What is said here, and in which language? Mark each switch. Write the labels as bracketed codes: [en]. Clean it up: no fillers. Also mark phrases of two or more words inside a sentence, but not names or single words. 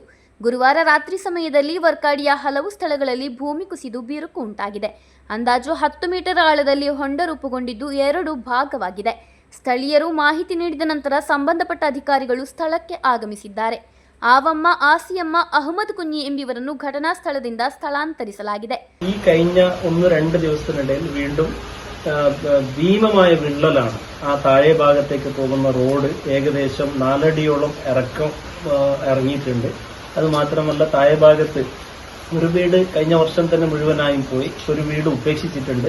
[kn] ಗುರುವಾರ ರಾತ್ರಿ ಸಮಯದಲ್ಲಿ ವರ್ಕಾಡಿಯ ಹಲವು ಸ್ಥಳಗಳಲ್ಲಿ ಭೂಮಿ ಕುಸಿದು ಬಿರುಕು ಉಂಟಾಗಿದೆ. ಅಂದಾಜು 10 ಮೀಟರ್ ಆಳದಲ್ಲಿ ಹೊಂಡ ರೂಪುಗೊಂಡಿದ್ದು 2 ಭಾಗವಾಗಿದೆ. ಸ್ಥಳೀಯರು ಮಾಹಿತಿ ನೀಡಿದ ನಂತರ ಸಂಬಂಧಪಟ್ಟ ಅಧಿಕಾರಿಗಳು ಸ್ಥಳಕ್ಕೆ ಆಗಮಿಸಿದ್ದಾರೆ. ಆವಮ್ಮ, ಆಸಿಯಮ್ಮ, ಅಹಮದ್ ಕುഞ്ഞി ಎಂಬಿವರನ್ನು ಘಟನಾ ಸ್ಥಳದಿಂದ ಸ್ಥಳಾಂತರಿಸಲಾಗಿದೆ. [ml] ഈ കഴിഞ്ഞ 1-2 ദിവസത്തിനിടയിൽ വീണ്ടും ഭീമമായ വിള്ളലാണ്. ആ താഴെ ഭാഗത്തേക്ക് പോകുന്ന റോഡ് ഏകദേശം 4 അടിയോളം ഇറങ്ങിയിട്ടുണ്ട്. അത് മാത്രമല്ല താഴെ ഭാഗത്ത് ഒരു വീട് കഴിഞ്ഞ വർഷം തന്നെ മുഴുവനായും പോയി, ഒരു വീട് ഉപേക്ഷിച്ചിട്ടുണ്ട്.